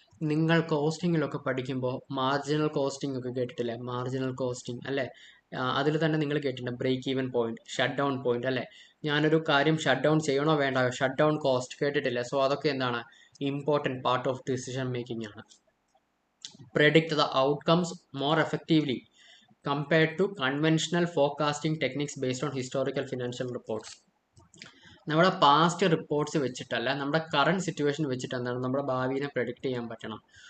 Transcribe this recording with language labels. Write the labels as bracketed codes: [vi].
[ml] നിങ്ങൾ കോസ്റ്റിങ്ങിലൊക്കെ പഠിക്കുമ്പോൾ marginal costing ഒക്കെ കേട്ടിട്ടില്ലേ, മാർജിനൽ കോസ്റ്റിംഗ്, അല്ലേ. അതിൽ തന്നെ നിങ്ങൾ കേട്ടിട്ടുണ്ട് break even point, shut down point, അല്ലേ. ഞാനൊരു കാര്യം ഷട്ട് ഡൗൺ ചെയ്യണോ വേണ്ട, ഷട്ട് ഡൗൺ കോസ്റ്റ് കേട്ടിട്ടില്ല. സോ അതൊക്കെ എന്താണ് important part of decision making ആണ്. [en] Predict the outcomes more effectively compared to conventional forecasting techniques based on historical financial reports. [ml] നമ്മുടെ പാസ്റ്റ് റിപ്പോർട്ട്സ് വെച്ചിട്ടല്ല, നമ്മുടെ കറണ്ട് സിറ്റുവേഷൻ വെച്ചിട്ട് എന്താണ് നമ്മുടെ ഭാവിയെ പ്രഡിക്റ്റ് ചെയ്യാൻ പറ്റണം.